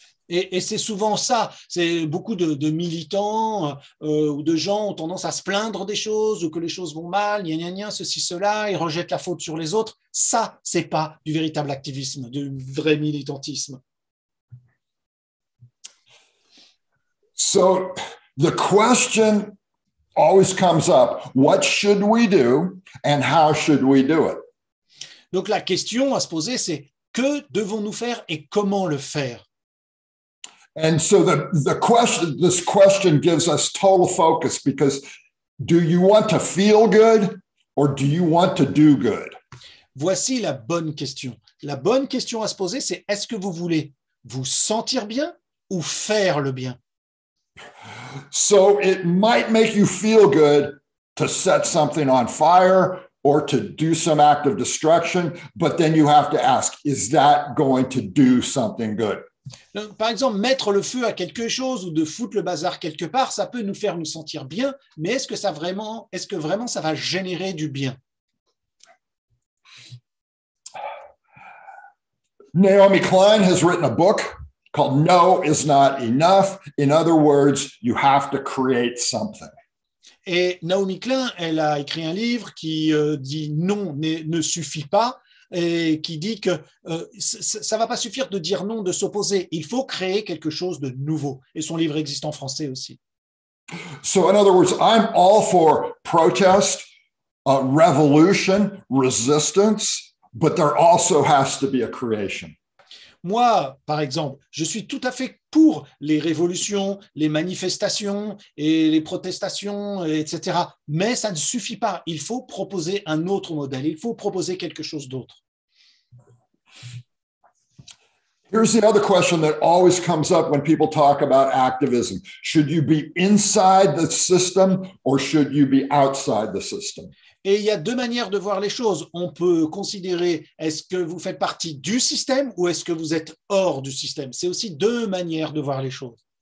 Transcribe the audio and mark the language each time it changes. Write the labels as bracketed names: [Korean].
[French] Et c'est souvent ça, c'est beaucoup de militants ou de gens ont tendance à se plaindre des choses ou que les choses vont mal, gna gna gna, ceci, cela, ils rejettent la faute sur les autres. Ça, c'est pas du véritable activisme, du vrai militantisme. [English] So the question always comes up, what should we do and how should we do it? [French] Donc la question à se poser, c'est que devons-nous faire et comment le faire? [English] And so this question gives us total focus because do you want to feel good or do you want to do good? [French] Voici la bonne question. La bonne question à se poser, c'est est-ce que vous voulez vous sentir bien ou faire le bien? [English] So it might make you feel good to set something on fire or to do some act of destruction, but then you have to ask, is that going to do something good? [French] Par exemple, mettre le feu à quelque chose ou de foutre le bazar quelque part, ça peut nous faire nous sentir bien, mais est-ce que vraiment ça va générer du bien? [English] Naomi Klein has written a book called No is Not Enough. In other words, you have to create something. [French] Et Naomi Klein, elle a écrit un livre qui dit non ne suffit pas et qui dit que ça ne va pas suffire de dire non, de s'opposer. Il faut créer quelque chose de nouveau. Et son livre existe en français aussi. [English] So in other words, I'm all for protest, revolution, resistance, but there also has to be a creation. [French] Moi, par exemple, je suis tout à fait pour les révolutions, les manifestations et les protestations, etc. Mais ça ne suffit pas. Il faut proposer un autre modèle. Il faut proposer quelque chose d'autre. [English] Here's the other question that always comes up when people talk about activism. Should you be inside the system or should you be outside the system? [French] Et il y a deux manières de voir les choses. On peut considérer, est-ce que vous faites partie du système ou est-ce que vous êtes hors du système? C'est aussi deux manières de voir les choses.